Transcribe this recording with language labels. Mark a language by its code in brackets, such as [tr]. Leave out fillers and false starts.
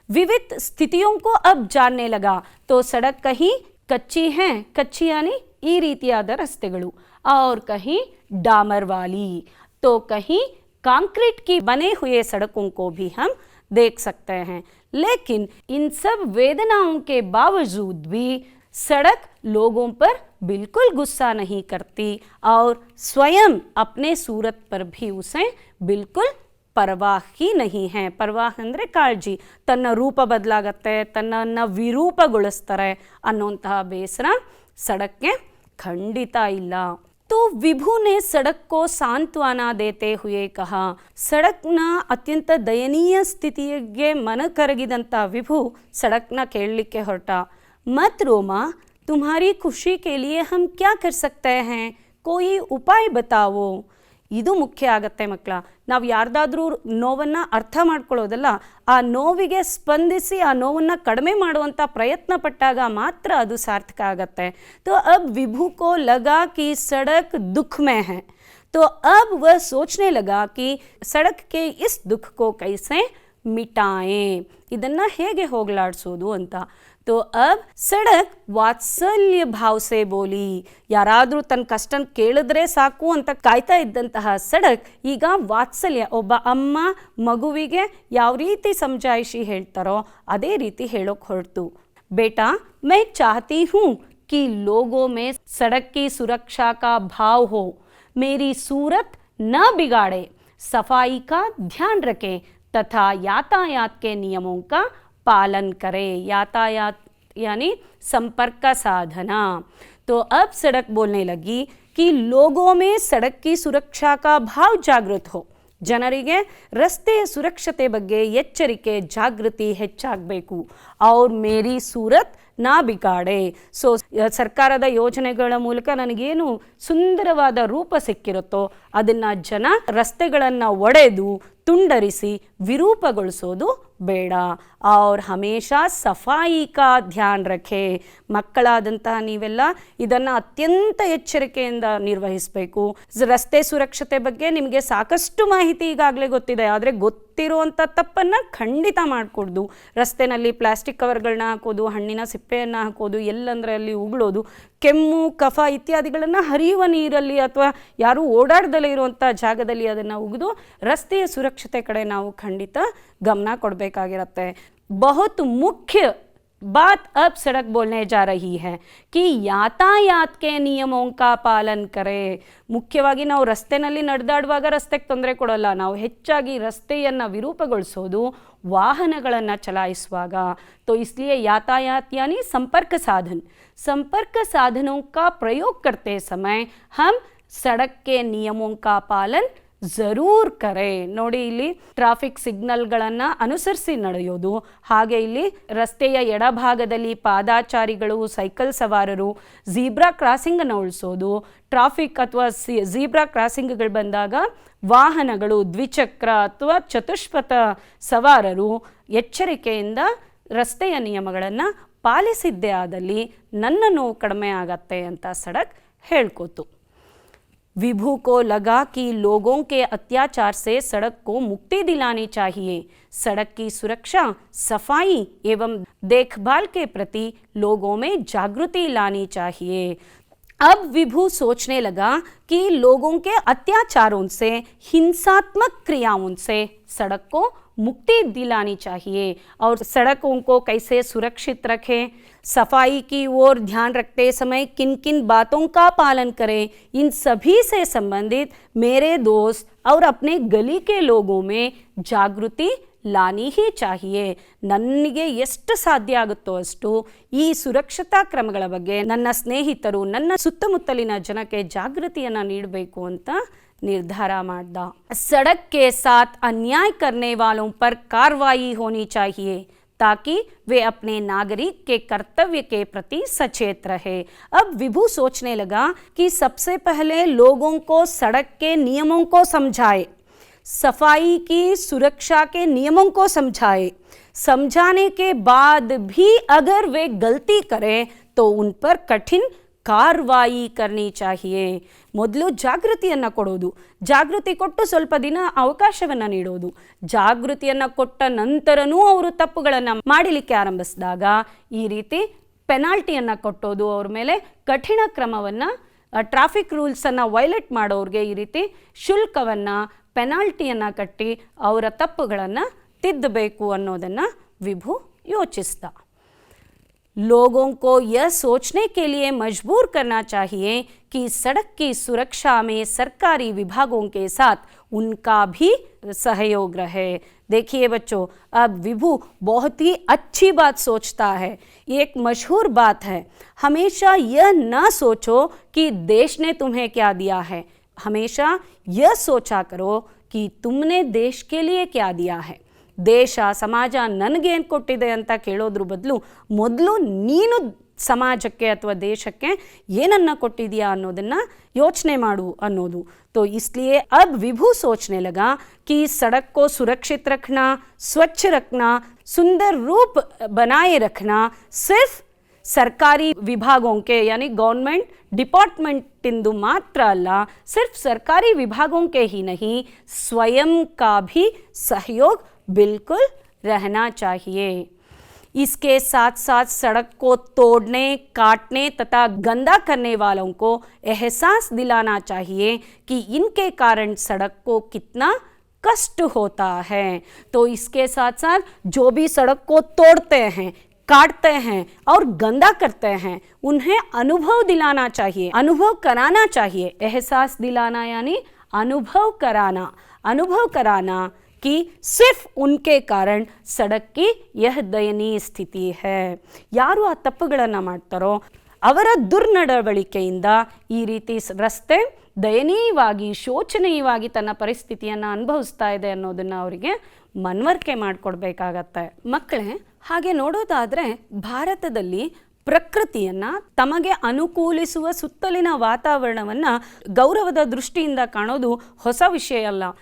[hi] विविध स्थितियों को अब जानने लगा। तो सड़क कहीं कच्ची है, कच्ची यानी [kn] ಈ ರೀತಿಯಾದ ರಸ್ತೆಗಳು, [hi] और कहीं डामर वाली, तो कहीं कंक्रीट की बने हुए सड़कों को भी हम देख सकते हैं। लेकिन इन सब वेदनाओं के बावजूद भी सड़क लोगों पर बिल्कुल गुस्सा नहीं करती और स्वयं अपने सूरत पर भी उसे बिल्कुल परवाह ही नहीं है। [kn] परवाह ಅಂದರೆ ಕಾಳಜಿ, ತನ್ನ ರೂಪ ಬದಲಾಗತ್ತೆ, ತನ್ನನ್ನು ವಿರೂಪಗೊಳಿಸ್ತಾರೆ ಅನ್ನೋಂತಹ ಬೇಸರ ಸಡಕ್ಗೆ ಖಂಡಿತ ಇಲ್ಲ। [hi] तो विभु ने सड़क को सांत्वना देते हुए कहा। [kn] सड़कನ ಅತ್ಯಂತ ದಯನೀಯ ಸ್ಥಿತಿಗೆ ಮನ ಕರಗಿದಂತ ವಿಭು सड़कನ ಕೇಳಲಿಕ್ಕೆ ಹೊರಟ। [hi] मत रो माँ, तुम्हारी खुशी के लिए हम क्या कर सकते हैं, कोई उपाय बताओ। [kn] ಇದು ಮುಖ್ಯ ಆಗತ್ತೆ ಮಕ್ಕಳ। ನಾವು ಯಾರ್ದಾದ್ರೂ ನೋವನ್ನು ಅರ್ಥ ಮಾಡ್ಕೊಳ್ಳೋದಲ್ಲ, ಆ ನೋವಿಗೆ ಸ್ಪಂದಿಸಿ ಆ ನೋವನ್ನು ಕಡಿಮೆ ಮಾಡುವಂಥ ಪ್ರಯತ್ನ ಪಟ್ಟಾಗ ಮಾತ್ರ ಅದು ಸಾರ್ಥಕ ಆಗತ್ತೆ। [hi] तो अब विभु को लगा कि सड़क दुख में है, तो अब वह सोचने लगा कि सड़क के इस दुख को कैसे मिटाएं, [kn] ಇದನ್ನ ಹೇಗೆ ಹೋಗಲಾಡಿಸೋದು ಅಂತ। [hi] तो अब सड़क ವಾತ್ಸಲ್ಯ ಭಾವ से बोली। [kn] ಯಾರಾದರೂ ತನ್ನ ಕಷ್ಟ ಕೇಳಿದ್ರೆ ಸಾಕು ಅಂತ ಕಾಯ್ತಾ ಇದ್ದಂತಹ ಸಡಕ್ ಈಗ ವಾತ್ಸಲ್ಯ, ಒಬ್ಬ ಅಮ್ಮ ಮಗುವಿಗೆ ಯಾವ ರೀತಿ ಸಮಜಾಯಿಷಿ ಹೇಳ್ತಾರೋ ಅದೇ ರೀತಿ ಹೇಳೋಕೆ ಹೊರಟು। [hi] बेटा, मैं चाहती हूँ कि लोगों में सड़क की सुरक्षा का भाव हो, मेरी सूरत न बिगाड़े, सफाई का ध्यान रखें तथा यातायात के नियमों का पालन करे। यातायात यानी संपर्क का साधना। तो अब सड़क बोलने लगी कि लोगों में सड़क की सुरक्षा का भाव जागृत हो, [kn] ಜನರಿಗೆ ರಸ್ತೆಯ ಸುರಕ್ಷತೆ ಬಗ್ಗೆ ಎಚ್ಚರಿಕೆ ಜಾಗೃತಿ ಹೆಚ್ಚಾಗಬೇಕು। [hi] और मेरी सूरत ನಾ ಬಿಗಾಡೆ। [kn] ಸೊ ಸರ್ಕಾರದ ಯೋಜನೆಗಳ ಮೂಲಕ ನನಗೇನು ಸುಂದರವಾದ ರೂಪ ಸಿಕ್ಕಿರುತ್ತೋ ಅದನ್ನು ಜನ ರಸ್ತೆಗಳನ್ನು ಒಡೆದು ತುಂಡರಿಸಿ ವಿರೂಪಗೊಳಿಸೋದು ಬೇಡ। [hi] और हमेशा सफाई का ध्यान रखे। [kn] ಮಕ್ಕಳಾದಂತಹ ನೀವೆಲ್ಲ ಇದನ್ನು ಅತ್ಯಂತ ಎಚ್ಚರಿಕೆಯಿಂದ ನಿರ್ವಹಿಸಬೇಕು। ರಸ್ತೆ ಸುರಕ್ಷತೆ ಬಗ್ಗೆ ನಿಮಗೆ ಸಾಕಷ್ಟು ಮಾಹಿತಿ ಈಗಾಗಲೇ ಗೊತ್ತಿದೆ, ಆದರೆ ಗೊತ್ತಿರುವಂಥ ತಪ್ಪನ್ನು ಖಂಡಿತ ಮಾಡಿಕೊಡ್ದು। ರಸ್ತೆನಲ್ಲಿ ಪ್ಲಾಸ್ಟಿಕ್ ಕವರ್ಗಳನ್ನ ಹಾಕೋದು, ಹಣ್ಣಿನ ಸಿಪ್ಪೆಯನ್ನು ಹಾಕೋದು, ಎಲ್ಲಂದ್ರೆ ಅಲ್ಲಿ ಉಗುಳೋದು, ಕೆಮ್ಮು ಕಫ ಇತ್ಯಾದಿಗಳನ್ನು ಹರಿಯುವ ನೀರಲ್ಲಿ ಅಥವಾ ಯಾರೂ ಓಡಾಡ್ದಲೇ ಇರುವಂಥ ಜಾಗದಲ್ಲಿ ಅದನ್ನು ಉಗಿದು ರಸ್ತೆಯ ಸುರಕ್ಷತೆ ಕಡೆ ನಾವು ಖಂಡಿತ ಗಮನ ಕೊಡಬೇಕಾಗಿರುತ್ತೆ। [hi] बहुत मुख्य बात अब सड़क बोलने जा रही है कि यातायात के नियमों का पालन करें। [kn] ಮುಖ್ಯವಾಗಿ ನಾವು ರಸ್ತೆನಲ್ಲಿ ನಡೆದಾಡುವಾಗ ರಸ್ತೆಗೆ ತೊಂದರೆ ಕೊಡೋಲ್ಲ, ನಾವು ಹೆಚ್ಚಾಗಿ ರಸ್ತೆಯನ್ನು ವಿರೂಪಗೊಳಿಸೋದು ವಾಹನಗಳನ್ನು ಚಲಾಯಿಸುವಾಗ। [hi] तो इसलिए यातायात यानी संपर्क साधन, संपर्क साधनों का प्रयोग करते समय हम सड़क के नियमों का पालन ಜರೂರ್ ಕರೆ। [kn] ನೋಡಿ, ಇಲ್ಲಿ ಟ್ರಾಫಿಕ್ ಸಿಗ್ನಲ್ಗಳನ್ನು ಅನುಸರಿಸಿ ನಡೆಯೋದು, ಹಾಗೆ ಇಲ್ಲಿ ರಸ್ತೆಯ ಎಡಭಾಗದಲ್ಲಿ ಪಾದಾಚಾರಿಗಳು, ಸೈಕಲ್ ಸವಾರರು ಝೀಬ್ರಾ ಕ್ರಾಸಿಂಗನ್ನು ಉಳಿಸೋದು, ಟ್ರಾಫಿಕ್ ಅಥವಾ ಝೀಬ್ರಾ ಕ್ರಾಸಿಂಗ್ಗಳು ಬಂದಾಗ ವಾಹನಗಳು ದ್ವಿಚಕ್ರ ಅಥವಾ ಚತುಷ್ಪಥ ಸವಾರರು ಎಚ್ಚರಿಕೆಯಿಂದ ರಸ್ತೆಯ ನಿಯಮಗಳನ್ನು ಪಾಲಿಸಿದ್ದೇ ಆದಲ್ಲಿ ನನ್ನ ನೋವು ಕಡಿಮೆ ಆಗತ್ತೆ ಅಂತ ಸಡಕ್ ಹೇಳ್ಕೋತು। [hi] विभु को लगा कि लोगों के अत्याचार से सड़क को मुक्ति दिलानी चाहिए। सड़क की सुरक्षा, सफाई एवं देखभाल के प्रति लोगों में जागृति लानी चाहिए। अब विभु सोचने लगा कि लोगों के अत्याचारों से, हिंसात्मक क्रियाओं से सड़क को मुक्ति दिलानी चाहिए और सड़कों को कैसे सुरक्षित रखें, सफाई की ओर ध्यान रखते समय किन किन बातों का पालन करें, इन सभी से संबंधित मेरे दोस्त और अपने गली के लोगों में जागृति लानी ही चाहिए. [kn] ನನಗೆ ಎಷ್ಟು ಸಾಧ್ಯ ಆಗುತ್ತೋ ಅಷ್ಟು ಈ ಸುರಕ್ಷತಾ ಕ್ರಮಗಳ ಬಗ್ಗೆ ನನ್ನ ಸ್ನೇಹಿತರು, ನನ್ನ ಸುತ್ತಮುತ್ತಲಿನ ಜನಕ್ಕೆ ಜಾಗೃತಿಯನ್ನು ನೀಡಬೇಕು ಅಂತ निर्धार मारदा. [hi] सड़क के साथ अन्याय करने वालों पर कार्रवाई होनी चाहिए ताकि वे अपने नागरिक के कर्तव्य के प्रति सचेत रहे. अब विभू सोचने लगा कि सबसे पहले लोगों को सड़क के नियमों को समझाए, सफाई की सुरक्षा के नियमों को समझाए. समझाने के बाद भी अगर वे गलती करें तो उन पर कठिन ಕಾರ್ವಾಯಿ ಕರ್ನಿ ಚಾಹಿಯೆ. [kn] ಮೊದಲು ಜಾಗೃತಿಯನ್ನು ಕೊಡೋದು, ಜಾಗೃತಿ ಕೊಟ್ಟು ಸ್ವಲ್ಪ ದಿನ ಅವಕಾಶವನ್ನು ನೀಡೋದು. ಜಾಗೃತಿಯನ್ನು ಕೊಟ್ಟ ನಂತರನೂ ಅವರು ತಪ್ಪುಗಳನ್ನು ಮಾಡಲಿಕ್ಕೆ ಆರಂಭಿಸಿದಾಗ ಈ ರೀತಿ ಪೆನಾಲ್ಟಿಯನ್ನು ಕೊಟ್ಟೋದು, ಅವ್ರ ಮೇಲೆ ಕಠಿಣ ಕ್ರಮವನ್ನು, ಟ್ರಾಫಿಕ್ ರೂಲ್ಸನ್ನು ವೈಲೇಟ್ ಮಾಡೋರಿಗೆ ಈ ರೀತಿ ಶುಲ್ಕವನ್ನು, ಪೆನಾಲ್ಟಿಯನ್ನು ಕಟ್ಟಿ ಅವರ ತಪ್ಪುಗಳನ್ನು ತಿದ್ದಬೇಕು ಅನ್ನೋದನ್ನು ವಿಭು ಯೋಚಿಸಿದ. [hi] लोगों को यह सोचने के लिए मजबूर करना चाहिए कि सड़क की सुरक्षा में सरकारी विभागों के साथ उनका भी सहयोग रहे. देखिए बच्चों, अब विभू बहुत ही अच्छी बात सोचता है. ये एक मशहूर बात है, हमेशा यह ना सोचो कि देश ने तुम्हें क्या दिया है, हमेशा यह सोचा करो कि तुमने देश के लिए क्या दिया है. [kn] ದೇಶ, ಸಮಾಜ ನನಗೇನು ಕೊಟ್ಟಿದೆ ಅಂತ ಕೇಳೋದ್ರ ಬದಲು ಮೊದಲು ನೀನು ಸಮಾಜಕ್ಕೆ ಅಥವಾ ದೇಶಕ್ಕೆ ಏನನ್ನು ಕೊಟ್ಟಿದೆಯಾ ಅನ್ನೋದನ್ನು ಯೋಚನೆ ಮಾಡು ಅನ್ನೋದು. [hi] तो इसलिए अब विभू सोचने लगा कि सड़क को सुरक्षित रखना, स्वच्छ रखना, सुंदर रूप बनाए रखना सिर्फ ಸರ್ಕಾರಿ ವಿಭಾಗೋಂಕೆ यानी गवर्नमेंट डिपार्टमेंट [kn] इंदु मात्र अल्ल, [hi] सिर्फ सरकारी विभागों के ही नहीं, स्वयं का भी सहयोग बिल्कुल रहना चाहिए. इसके साथ साथ सड़क को तोड़ने, काटने तथा गंदा करने वालों को एहसास दिलाना चाहिए कि इनके कारण सड़क को कितना कष्ट होता है. तो इसके साथ साथ जो भी सड़क को तोड़ते हैं, काटते हैं और गंदा करते हैं, उन्हें अनुभव दिलाना चाहिए, अनुभव कराना चाहिए. एहसास दिलाना यानी अनुभव कराना कि सिर्फ उनके कारण सड़क की यह दयनीय स्थिति है. [kn] ಯಾರು ಆ ತಪ್ಪುಗಳನ್ನು ಮಾಡ್ತಾರೋ ಅವರ ದುರ್ನಡವಳಿಕೆಯಿಂದ ಈ ರೀತಿ ರಸ್ತೆ ದಯನೀಯವಾಗಿ, ಶೋಚನೀಯವಾಗಿ ತನ್ನ ಪರಿಸ್ಥಿತಿಯನ್ನು ಅನುಭವಿಸ್ತಾ ಇದೆ ಅನ್ನೋದನ್ನು ಅವರಿಗೆ ಮನವರಿಕೆ ಮಾಡಿಕೊಡ್ಬೇಕಾಗತ್ತೆ. ಮಕ್ಕಳೇ, ಹಾಗೆ ನೋಡೋದಾದರೆ ಭಾರತದಲ್ಲಿ ಪ್ರಕೃತಿಯನ್ನು, ತಮಗೆ ಅನುಕೂಲಿಸುವ ಸುತ್ತಲಿನ ವಾತಾವರಣವನ್ನು ಗೌರವದ ದೃಷ್ಟಿಯಿಂದ ಕಾಣೋದು ಹೊಸ ವಿಷಯ ಅಲ್ಲ.